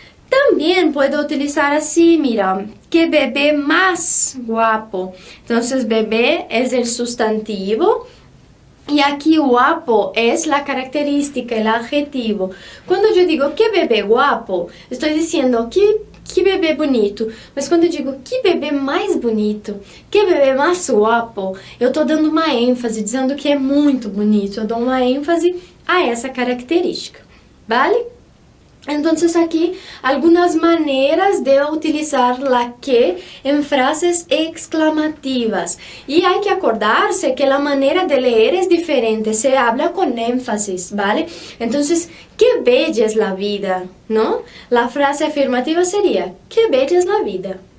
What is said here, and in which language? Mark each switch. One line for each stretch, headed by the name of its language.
Spanish: También puedo utilizar así, mira, qué bebé más guapo. Entonces bebé es el sustantivo. Y aquí guapo es la característica, el adjetivo. Cuando yo digo qué bebé guapo, estoy diciendo que
Portuguese: bebê bonito. Mas quando eu digo que bebê mais bonito, que bebê mais guapo, eu estou dando uma ênfase, dizendo que é muito bonito. Eu dou uma ênfase a essa característica, ¿vale?
Spanish: Entonces aquí algunas maneras de utilizar la que en frases exclamativas. Y hay que acordarse que la manera de leer es diferente, se habla con énfasis, ¿vale? Entonces, qué bella es la vida, ¿no? La frase afirmativa sería, qué bella es la vida.